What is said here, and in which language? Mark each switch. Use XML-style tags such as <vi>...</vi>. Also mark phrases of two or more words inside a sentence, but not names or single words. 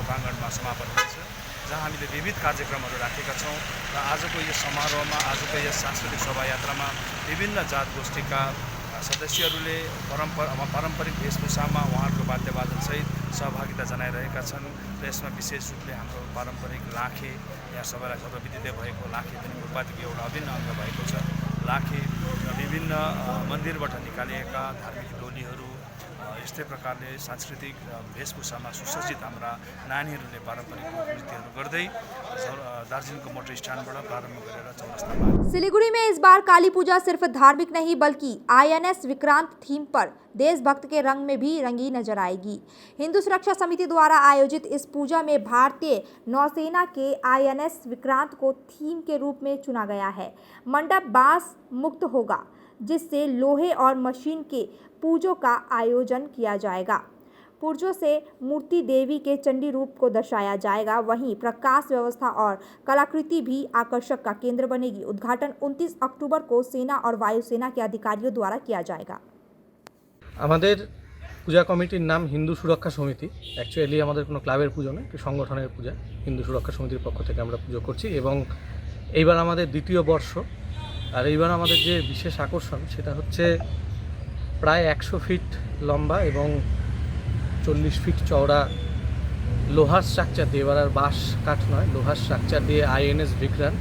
<ne>प्राङ्गणमा समापन हुनेछ, जहाँ हामीले विविध कार्यक्रमहरू राखेका छौँ र आजको यस समारोहमा, आजको यस सांस्कृतिक शोभायात्रामा विभिन्न जात गोष्ठीका सदस्यहरूले पारम्परिक वेशभूषामा उहाँहरूको वाद्यवादनसहित सहभागिता जनाइरहेका छन् र यसमा विशेष रूपले हाम्रो पारम्परिक लाखे, यहाँ सबैलाई सर्वविदितै भएको लाखे पनि फुलपातीको एउटा अभिन्न अङ्ग भएको छ। लाखे र विभिन्न मन्दिरबाट निकालिएका धार्मिक टोलीहरू यस्तै प्रकारले सांस्कृतिक वेशभूषामा सुसज्जित हाम्रा नानीहरूले पारम्परिक नृत्यहरू गर्दै दार्जिलिङको मोटर स्ट्यान्डबाट प्रारम्भ गरेर चौरस्तामा।</ne> <hi>सिलीगुड़ी में इस बार काली पूजा सिर्फ धार्मिक नहीं बल्कि आईएनएस विक्रांत थीम पर देशभक्त के रंग में भी रंगी नजर आएगी। हिंदू सुरक्षा समिति द्वारा आयोजित इस पूजा में भारतीय नौसेना के आईएनएस विक्रांत को थीम के रूप में चुना गया है। मंडप बांस मुक्त होगा। जिससे लोहे और मशीन के पूजों का आयोजन किया जाएगा। पुर्जों से मूर्ति देवी के चंडी रूप को दर्शाया जाएगा। वहीं प्रकाश व्यवस्था और कलाकृति भी आकर्षक का केंद्र बनेगी। उद्घाटन 29 अक्टूबर को सेना और वायुसेना के अधिकारियों द्वारा किया जाएगा।</hi> <bn>আমাদের পূজা কমিটির নাম হিন্দু সুরক্ষা সমিতি। অ্যাকচুয়ালি আমাদের কোনো ক্লাবের পুজো নয়, একটি সংগঠনের পূজা। হিন্দু সুরক্ষা সমিতির পক্ষ থেকে আমরা পুজো করছি এবং এইবার আমাদের দ্বিতীয় বর্ষ। আর এইবার আমাদের যে বিশেষ আকর্ষণ সেটা হচ্ছে প্রায় 100 ফিট লম্বা এবং 40 ফিট চওড়া লোহার স্ট্রাকচার দিয়ে, এবার আর বাঁশ কাঠ নয়, লোহার স্ট্রাকচার দিয়ে আইএনএস ভিক্রান্ট।</bn>